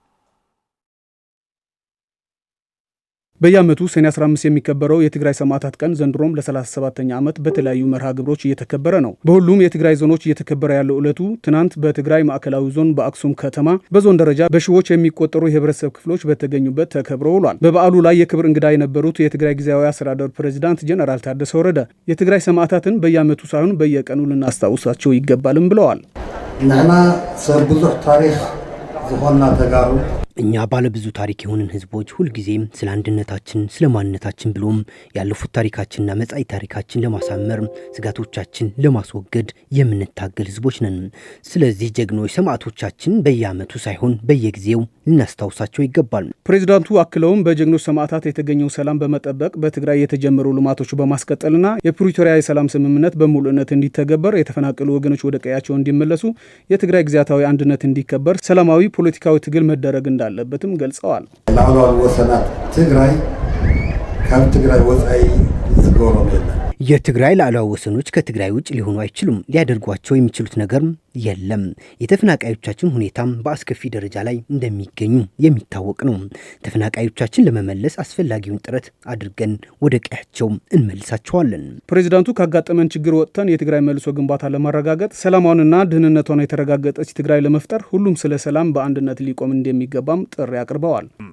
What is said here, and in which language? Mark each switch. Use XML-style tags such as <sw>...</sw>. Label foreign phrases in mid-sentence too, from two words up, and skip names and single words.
<am>በየዓመቱ ሰኔ 15 የሚከበረው የትግራይ ሰማዕታት ቀን ዘንድሮም ለ37ኛ ዓመት በተለያዩ መርሃ ግብሮች እየተከበረ ነው። በሁሉም የትግራይ ዞኖች እየተከበረ ያለው ዕለቱ ትናንት በትግራይ ማዕከላዊ ዞን በአክሱም ከተማ በዞን ደረጃ በሺዎች የሚቆጠሩ የህብረተሰብ ክፍሎች በተገኙበት ተከብሮ ውሏል። በበዓሉ ላይ የክብር እንግዳ የነበሩት የትግራይ ጊዜያዊ አስተዳደር ፕሬዝዳንት ጀነራል ታደሰ ወረደ የትግራይ ሰማዕታትን በየዓመቱ ሳይሆን በየቀኑ ልናስታውሳቸው ይገባልም ብለዋል።</am> <ti>ንሕና ሰብ ብዙሕ ታሪክ ዝኾንና ተጋሩ</ti> <am>እኛ ባለብዙ ታሪክ የሆንን ህዝቦች ሁልጊዜም ስለ አንድነታችን፣ ስለ ማንነታችን ብሎም ያለፉት ታሪካችንና መጻኢ ታሪካችን ለማሳመር ስጋቶቻችን ለማስወገድ የምንታገል ህዝቦች ነን። ስለዚህ ጀግኖች ሰማዕቶቻችን በየዓመቱ ሳይሆን በየጊዜው ልናስታውሳቸው ይገባል። ፕሬዚዳንቱ አክለውም በጀግኖች ሰማዕታት የተገኘው ሰላም በመጠበቅ በትግራይ የተጀመሩ ልማቶች በማስቀጠልና የፕሪቶሪያ የሰላም ስምምነት በሙሉነት እንዲተገበር፣ የተፈናቀሉ ወገኖች ወደ ቀያቸው እንዲመለሱ፣ የትግራይ ግዛታዊ አንድነት እንዲከበር ሰላማዊ ፖለቲካዊ ትግል መደረግ እንዳለበትም ገልጸዋል።</am> <ti>ላዕለዋይ ወሰናት ትግራይ ካብ ትግራይ ወጻኢ ዝገበሮም የለን።</ti> <am>የትግራይ ላዕለዋይ ወሰኖች ከትግራይ ውጭ ሊሆኑ አይችሉም። ሊያደርጓቸው የሚችሉት ነገር የለም። የተፈናቃዮቻችን ሁኔታም በአስከፊ ደረጃ ላይ እንደሚገኙ የሚታወቅ ነው። ተፈናቃዮቻችን ለመመለስ አስፈላጊውን ጥረት አድርገን ወደ ቀያቸው እንመልሳቸዋለን። ፕሬዚዳንቱ ካጋጠመን ችግር ወጥተን የትግራይ መልሶ ግንባታ ለማረጋገጥ ሰላማውንና ደህንነቷን የተረጋገጠች ትግራይ ለመፍጠር ሁሉም ስለ ሰላም በአንድነት ሊቆም እንደሚገባም ጥሪ አቅርበዋል።</am>